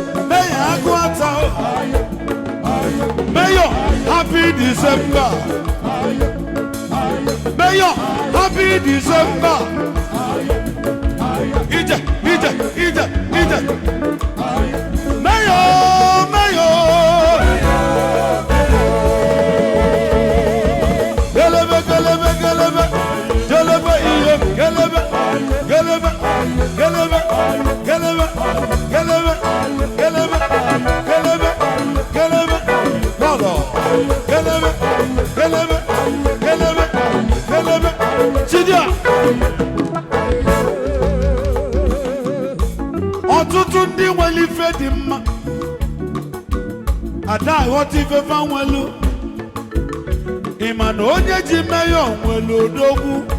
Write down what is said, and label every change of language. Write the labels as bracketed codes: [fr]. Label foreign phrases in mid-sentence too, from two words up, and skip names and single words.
[ig] Mayor agụ ata o. Mayor, [en] happy December. Mayor, happy December. [ig] Ije, ije, ije, ije. [en] Mayor, Mayor. Gelebe, gelebe, gelebe. Gelebe iyo, gelebe. Gelebe, gelebe, gelebe, gelebe, gelebe, gelebe, gelebe. [ig] Lolo. Gelebe, gelebe, gelebe, gelebe. Chidia. Ọtụtụ ndị nwere ife dị mma. Ada aghọta ife fa nwelu. Ị ma na onye ji meyọ nwelu odogwu?